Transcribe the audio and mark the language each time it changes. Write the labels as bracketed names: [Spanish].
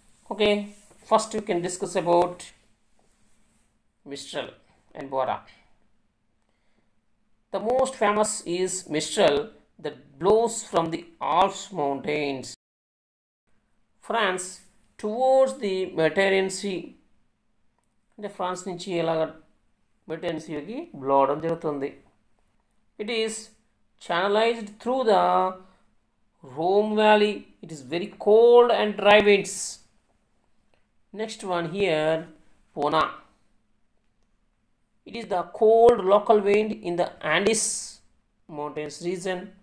[English] Okay, first we can discuss about Mistral and Bora. The most famous is Mistral that blows from the Alps mountains, France towards the Mediterranean Sea. [Telugu] అంటే France నుంచి ఇలాగ Mediterranean సీకి blow అవడం జరుగుతుంది. [English] It is channelized through the Rhone Valley. It is very cold and dry winds. Next one here, Puna. It is the cold local wind in the Andes mountains region.